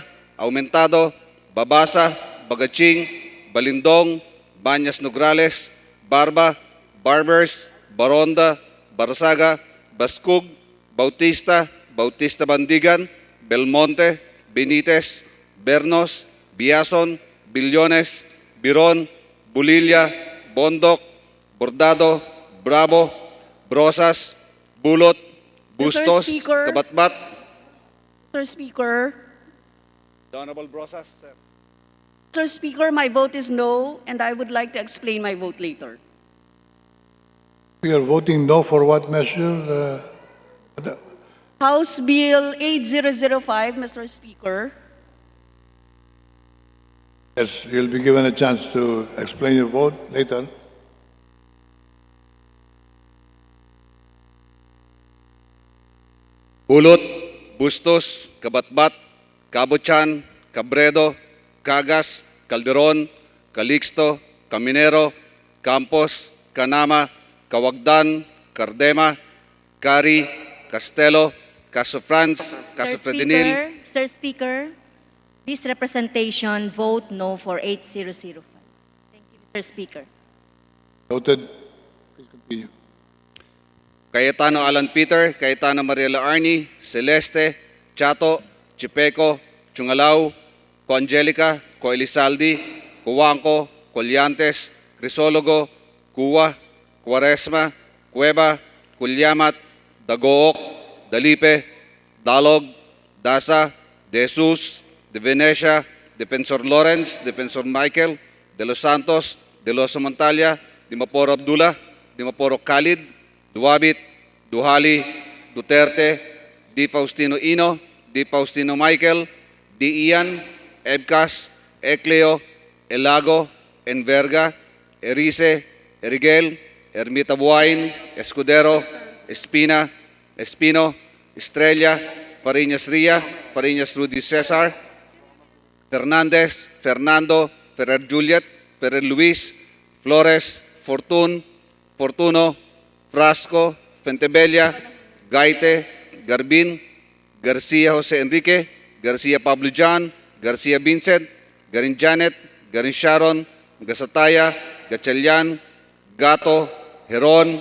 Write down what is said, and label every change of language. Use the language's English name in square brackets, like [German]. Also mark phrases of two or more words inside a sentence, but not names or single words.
[English] Aumentado, Babasa, Bagaching, Balindong, Banyas Nograles, Barba, Barbers, Baronda, Barsaga, Baskug, Bautista, Bautista Bandigan, Belmonte, Benitez, Bernos, Biason, Billones, Biron, Bulilla, Bondok, Bordado, Bravo, Brosas, Bulot, Bustos, Speaker. Kabatbat. Mr. Speaker, Honorable Brosas, sir. Mr. Speaker, my vote is no, and I would like to explain my vote later. We are voting no for what measure? House Bill 8005, Mr. Speaker. Yes, you'll be given a chance to explain your vote later. Bulot, Bustos, Kabatbat, Kabochan, Cabredo, Cagas, Calderon, Calixto, Caminero, Campos, Canama, Kawagdan, Cardema, Cari, Castelo, Caso Franz, Caso Fredinil. Sir Speaker, this representation vote no for 8005. Thank you, Mr. Speaker. Noted. Please continue. Cayetano Alan Peter, Cayetano Mariela Arni, Celeste, Chato, Chipeco, Chungalaw, Co Angelica, Co Elizaldi, Cuanco, Colyantes, Crisologo, Cuwa, Cuaresma, Cueva, Culyamat, Dagook, Dalipe, Dalog, Dasa, De Jesus, De Venecia, Defensor Lawrence, Defensor Michael, De Los Santos, De Los Montalia, Dimaporo Abdullah, Dimaporo Khalid, Duwabit, Duhali, Duterte, Di Faustino Ino, Di Faustino Michael, Di Ian, Ebcas, Ecleo, Elago, Enverga, Erice, Erigel, Ermita Buain, Escudero, Espina, Espino, Estrella, Fariñas Ria, Fariñas Rudy Cesar, Fernandez, Fernando, Ferrer Juliet, Ferrer Luis, Flores, Fortuno, Frasco, Fentebella, Gaite, Garbin, Garcia Jose Enrique, Garcia Pablo John, Garcia Vincent, Garin Janet, Garin Sharon, Gasataya, Gatchalian, Gato, Heron,